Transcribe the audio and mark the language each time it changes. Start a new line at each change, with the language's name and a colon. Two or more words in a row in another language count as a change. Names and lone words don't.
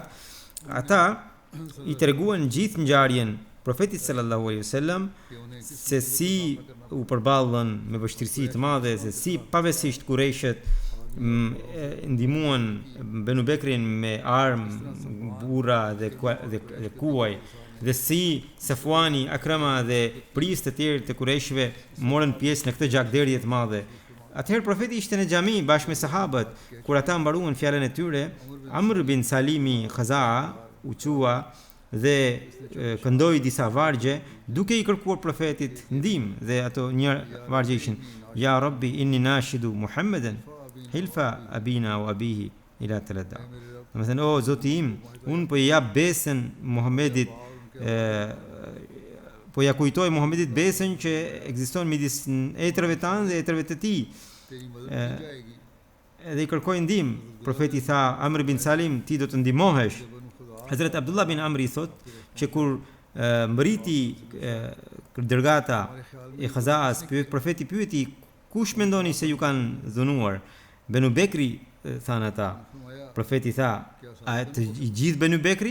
Albanian: Ata i treguan gjithë ngjarjen profetit
Arabic: صلى الله عليه وسلم
Albanian: se si u përballën me vështirësi të mëdha, se si pavarësisht Kurejshët ndihmuan Banu Bekrin me armë, burra dhe kuaj, dhe si Safuani, Akrama dhe prisë të tjerë të Kurejshëve morën pjesë në këtë gjakderdhje të madhe. Atëherë profeti ishte në xhami bashkë me sahabët. Kur ata mbaruan fjalën e tyre, Amr bin Salimi Khaza'a u qua dhe këndoi disa vargje duke i kërkuar profetit ndihmë, dhe ato një vargje ishin:
Arabic: يا رب إني ناشد محمدا حلف أبينا وأبيه إلى تلدا.
Albanian: Domethënë, o Zoti im, unë po i jap besën Muhamedit, po ja kujtoj Muhamedit besën që ekziston midis etrave tanë dhe etrave të tij. Edhe i kërkoi ndihmë. Profeti tha: Amr bin Salim, ti do të ndihmohesh. Hazrat Abdullah bin Amri thot që kur mbëriti dërgata e Khaza'as, profeti pyeti: kush mendoni se ju kanë dhunuar? Banu Bekri, thanë ata. Profeti tha: a të i gjithë Banu Bekri?